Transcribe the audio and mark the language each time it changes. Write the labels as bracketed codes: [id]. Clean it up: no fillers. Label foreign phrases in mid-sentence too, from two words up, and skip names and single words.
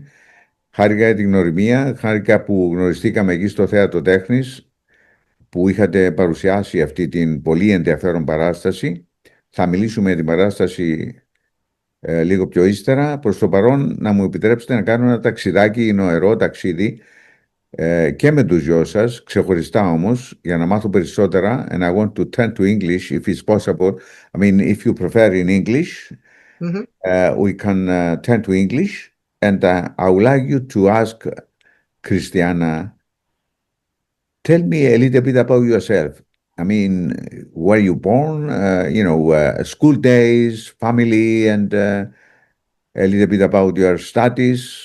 [el] Χάρηκα για την γνωριμία, χάρηκα που γνωριστήκαμε εκεί στο Θέατρο Τέχνης, που είχατε παρουσιάσει αυτή την πολύ ενδιαφέρον παράσταση. Θα μιλήσουμε για την παράσταση λίγο πιο ύστερα. Προς το παρόν, να μου επιτρέψετε να κάνω ένα ταξιδάκι, νοερό ταξίδι, και με τους δυο σας, ξεχωριστά όμως, για να μάθω περισσότερα. [en] And I want to turn to English, if it's possible. I mean, if you prefer in English, we can turn to English. And I would like you to ask Cristiana, tell me a little bit about yourself. I mean, where you born, school days, family, and a little bit about your studies,